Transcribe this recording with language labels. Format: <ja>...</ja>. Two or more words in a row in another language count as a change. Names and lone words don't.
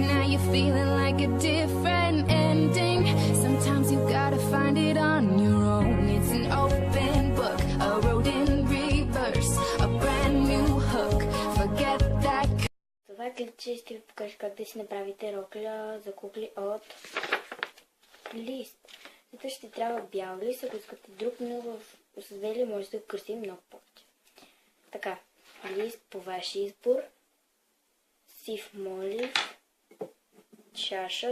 <en>you're feeling like a different ending. Sometimes you gotta find it on your own. It's an open book, a road in reverse, a brand new hook. Forget that.</en> <bg>Това клипче ще ви покажа как да си направите рокля за кукли от лист. Зато ще трябва бял лист, ако искате друг, но в осъдели може да кръстим много повече. Така, лист по ваш избор, сив молив, чаша.</bg>